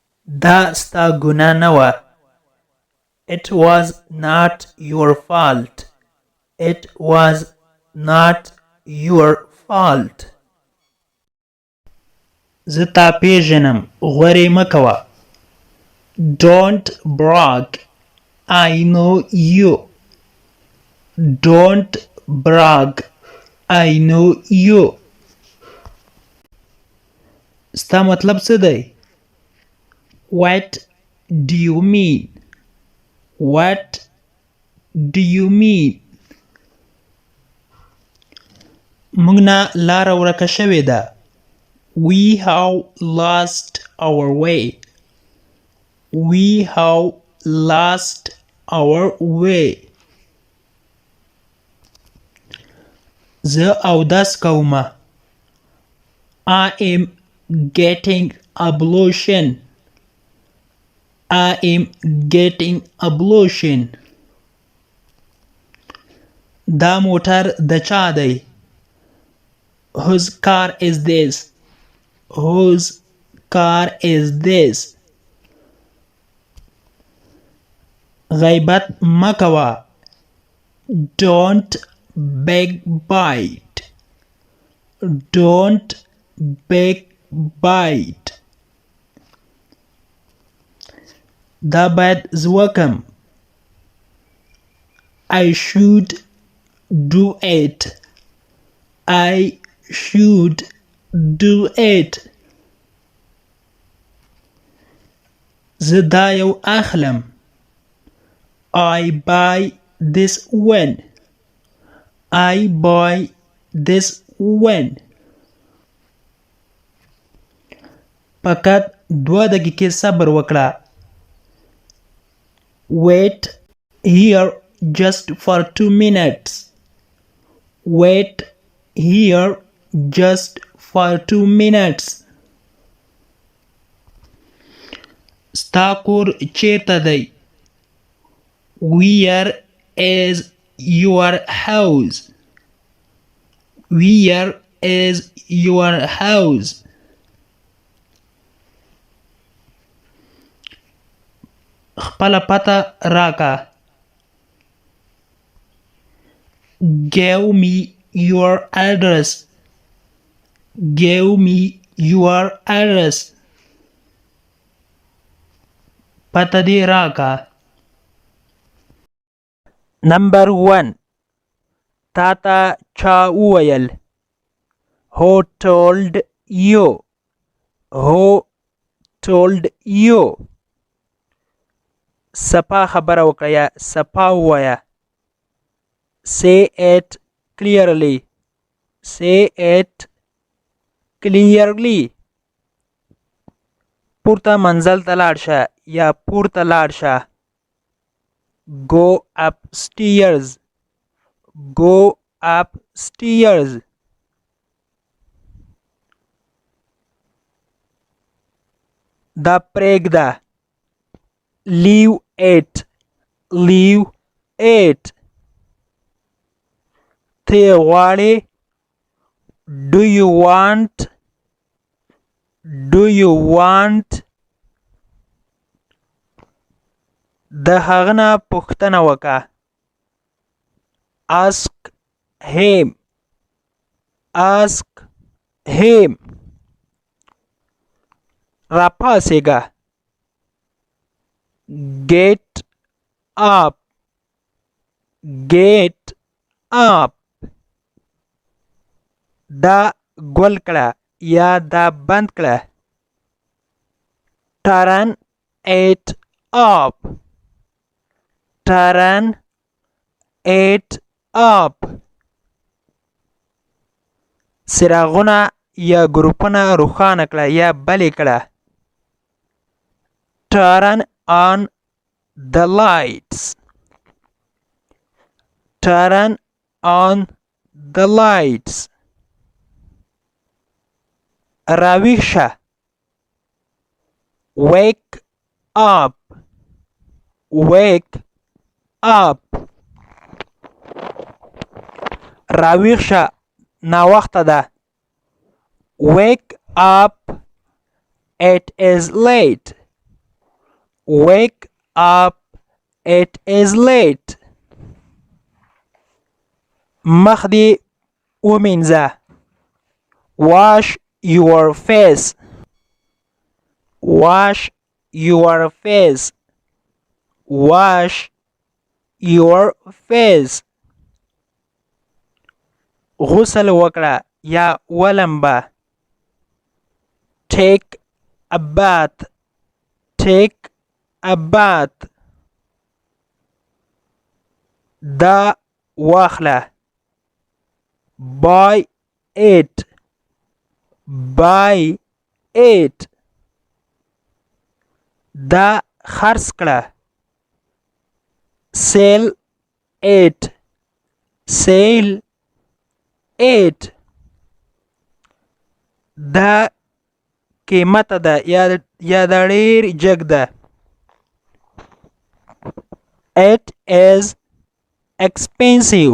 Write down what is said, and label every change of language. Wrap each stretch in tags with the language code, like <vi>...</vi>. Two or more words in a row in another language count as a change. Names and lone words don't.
<ps>دا ستا ګناه نه وه.</ps> <en>It was not your fault. It was not your fault.</en> <ps>زه تا پیژنم غورې مه کوه.</ps> <en>Don't brag. I know you. Don't brag. I know you.</en> <ps>ستا مطلب څه دی؟</ps> <en>What do you mean? What do you mean?</en> <ps>موږ نه لاره ورکه شوې ده.</ps> <en>We have lost our way. We have lost our way.</en> <ps>زه اودس کومه.</ps> <en>I am getting ablution. I am getting ablution.</en> <ps>دا موټر د چا دی؟</ps> <en>Whose car is this? Whose car is this?</en> <ps>غیبت مه کوه.</ps> <en>Don't backbite. Don't backbite.</en> <ps>دا باید زه وکم.</ps> <en>I should do it. I should do it.</en> <ps>زه دا یو اخلم.</ps> <en>I buy this one. I buy this one.</en> <ps>فقط 2 دقیقې صبر وکړه.</ps> <en>Wait here just for 2 minutes. Wait here just for 2 minutes.</en> <ps>ستا کور چیرته دی؟</ps> <en>Where is your house? Where is your house?</en> <ps>خپله پته راکه.</ps> <en>Give me your address. Give me your address.</en> <ps>پته دې راکه. Number 1. تا ته چا وویل؟</ps> <en>Who told you? Who told you?</en> <ps>سپا خبره وکړه یا سپا ووایه.</ps> <en>Say it clearly. Say it clearly.</en> <ps>پورته منزل ته لاړ شه یا پورته لاړ شه.</ps> <en>Go upstairs. Go upstairs.</en> <ps>دا پرېږده.</ps> <en>Leave it. Leave it.</en> <ps>ته غواړې؟</ps> <en>Do you want? Do you want?</en> <ps>د هغه نه پوښتنه وکړه.</ps> <en>Ask him. Ask him. راپاسېږه. Get up. Get up.</en> <ps>دا ګل کړه یا دا بند کړه.</ps> <en>Turn it up. Turn it up.</en> <ps>څراغونه یا ګروپونه روښانه کړه یا بلې کړه.</ps> <en>Turn on the lights. Turn on the lights.</en> <ps>راویښ شه.</ps> <en>Wake up. Wake up.</en> <ps>راویښ شه ناوخته ده.</ps> <en>Wake up. It is late. Wake up, it is late.</en> <ps>مخ دې ومینځه.</ps> <en>Wash your face. Wash your face. Wash your face.</en> <ps>غسل وکړه یا ولمبه.</ps> <en>Take a bath. Take a bath.</en> <ps>دا واخله.</ps> <en>Buy it. Buy it.</en> <ps>دا خرڅ کړه.</ps> <en>Sell it. Sell it.</en> <ps>دا قیمت ده یا د ډیر جګ ده.</ps> <en>It is expensive.</en>